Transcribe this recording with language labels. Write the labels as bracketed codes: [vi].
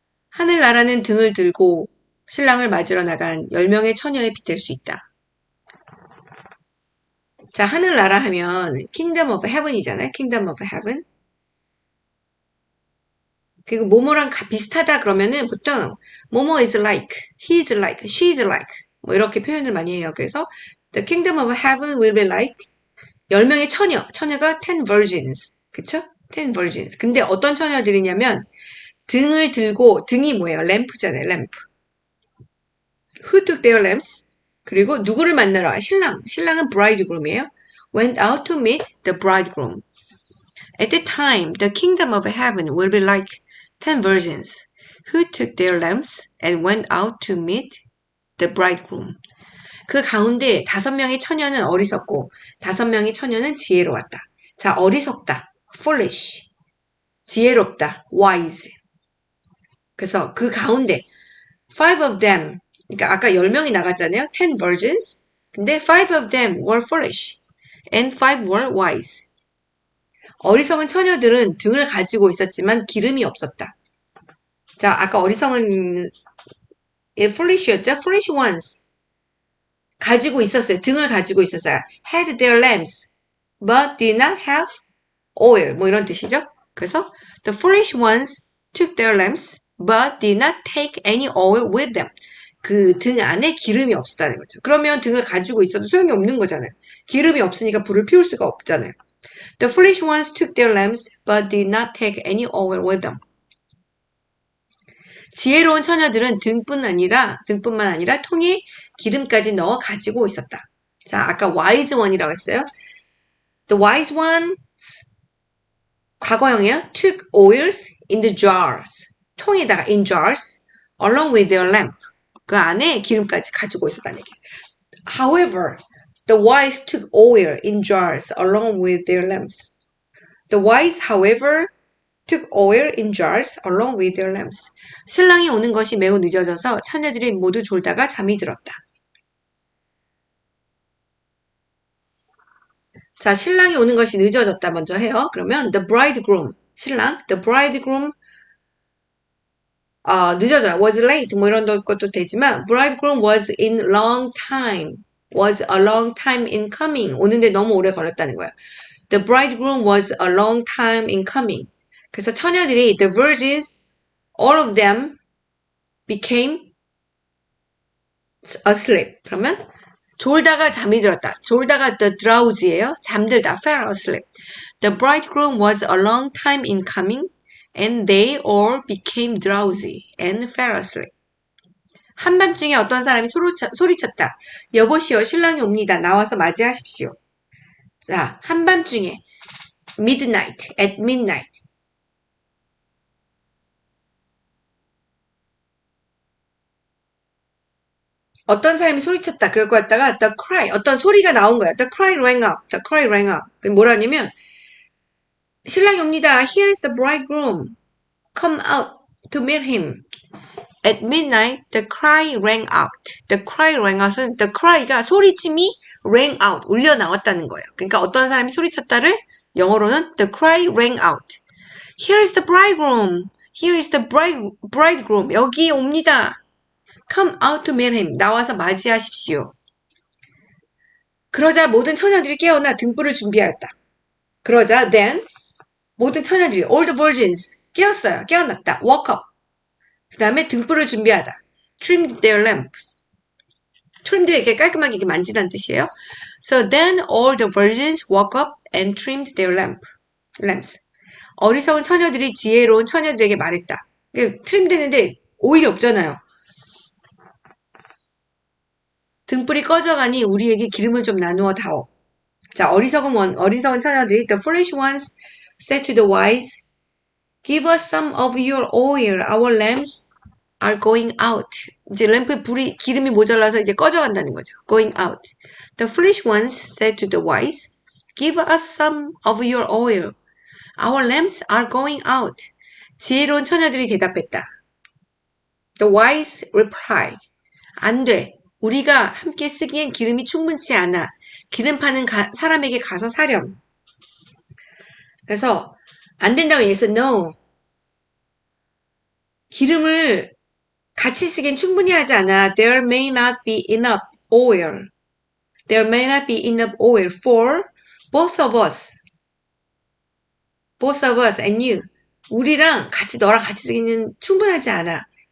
[ko] 하늘나라는 등을 들고 신랑을 맞으러 나간 10명의 처녀에 빗댈 수 있다. 자, 하늘나라 하면 [en] Kingdom of Heaven [ko] 이잖아요. [en] Kingdom of Heaven. [ko] 그리고 뭐뭐랑 비슷하다 그러면은 보통 뭐뭐 [en] is like, he is like, she is like [ko] 뭐 이렇게 표현을 많이 해요. [en] 그래서 the kingdom of heaven will be like [ko] 10명의 처녀가 [en] 10 virgins. 그쵸? 10 virgins. [ko] 근데 어떤 처녀들이냐면 등을 들고 등이 뭐예요? 램프잖아요. 램프. [en] Who took their lamps? [ko] 그리고 누구를 만나러? 신랑은 [en] bridegroom [ko] 이에요. [en] Went out to meet the bridegroom. At that time, the kingdom of heaven will be like 10 virgins who took their lamps and went out to meet the bridegroom. [ko] 그 가운데 5명의 처녀는 어리석고 5명의 처녀는 지혜로웠다. 자, 어리석다. [en] foolish. [ko] 지혜롭다. [en] wise. [ko] 그래서 그 가운데 [en] 5 of them, [ko] 그러니까 아까 10명이 나갔잖아요. [en] 10 virgins. 근데 5 of them were foolish and 5 were wise. [ko] 어리석은 처녀들은 등을 가지고 있었지만 기름이 없었다. 자, 아까 어리석은 foolish였죠? [en] foolish ones. [ko] 가지고 있었어요. 등을 가지고 있었어요. [en] had their lamps, but did not have oil. [ko] 뭐 이런 뜻이죠? [en] 그래서 the foolish ones took their lamps, but did not take any oil with them. [ko] 그 등 안에 기름이 없었다는 거죠. 그러면 등을 가지고 있어도 소용이 없는 거잖아요. 기름이 없으니까 불을 피울 수가 없잖아요. [en] The foolish ones took their lamps, but did not take any oil with them. [ko] 지혜로운 처녀들은 등뿐만 아니라 통에 기름까지 넣어 가지고 있었다. 자, 아까 wise one이라고 했어요. [en] The wise one, [ko] 과거형이에요. [en] took oils in the jars. [ko] 통에다가 [en] in jars, along with their lamp. [ko] 그 안에 기름까지 가지고 있었다는 얘기예요. [en] However, the wise took oil in jars along with their lamps. The wise, however, took oil in jars along with their lamps. [ko] 신랑이 오는 것이 매우 늦어져서 처녀들이 모두 졸다가 잠이 들었다. 자, 신랑이 오는 것이 늦어졌다 먼저 해요. [en] 그러면 the bridegroom, 신랑, the bridegroom [ko] 늦어져요. [en] was late 뭐 이런 것도 되지만 bridegroom was in long time, was a long time in coming. [ko] 오는데 너무 오래 걸렸다는 거예요. [en] The bridegroom was a long time in coming. [ko] 그래서 처녀들이 [en] the virgins, all of them became asleep. [ko] 그러면 졸다가 잠이 들었다. 졸다가 [en] the drowsy [ko] 예요. [en] 잠들다. fell asleep. The bridegroom was a long time in coming and they all became drowsy and fell asleep. [ko] 한밤중에 어떤 사람이 소리쳤다. 여보시오, 신랑이 옵니다. 나와서 맞이하십시오. 자, 한밤중에 [en] midnight, at midnight. [ko] 어떤 사람이 소리쳤다. 그럴 거 같다가 [en] the cry, [ko] 어떤 소리가 나온 거야. [en] The cry rang out. The cry rang out. [ko] 그게 뭐라냐면 신랑이 옵니다. [en] Here's the bridegroom. Come out to meet him. At midnight, the cry rang out. The cry rang out은 the cry가 소리침이 rang out, [ko] 울려 나왔다는 거예요. 그러니까 어떤 사람이 소리쳤다를 영어로는 [en] the cry rang out. Here's the bridegroom. Here's the bridegroom. [ko] 여기 옵니다. [en] Come out to meet him. [ko] 나와서 맞이하십시오. 그러자 모든 처녀들이 깨어나 등불을 준비하였다. 그러자 then 모든 처녀들이 [en] all the virgins [ko] 깨었어요. 깨어났다. woke up. 그 다음에 등불을 준비하다. [en] trimmed their lamps. trimmed [ko] 이렇게 깔끔하게 이렇게 만지다는 뜻이에요. [en] So then all the virgins woke up and trimmed their lamps. [ko] 어리석은 처녀들이 지혜로운 처녀들에게 말했다. 트림 되는데 오일이 없잖아요. 등불이 꺼져가니 우리에게 기름을 좀 나누어 다오. 자, 어리석은 처녀들이 [en] the foolish ones said to the wise, give us some of your oil, our lamps are going out. [ko] 이제 램프에 기름이 모자라서 이제 꺼져간다는 거죠. [en] going out. The foolish ones said to the wise, give us some of your oil. Our lamps are going out. [ko] 지혜로운 처녀들이 대답했다. [en] The wise replied, [ko] 안 돼. 우리가 함께 쓰기엔 기름이 충분치 않아. 기름 파는 사람에게 가서 사렴. 그래서 안 된다고 얘기해서 [en] no. [ko] 기름을 같이 쓰기엔 충분히 하지 않아. [en] There may not be enough oil. There may not be enough oil for both of us. Both of us and you. [ko] 너랑 같이 쓰기는 충분하지 않아.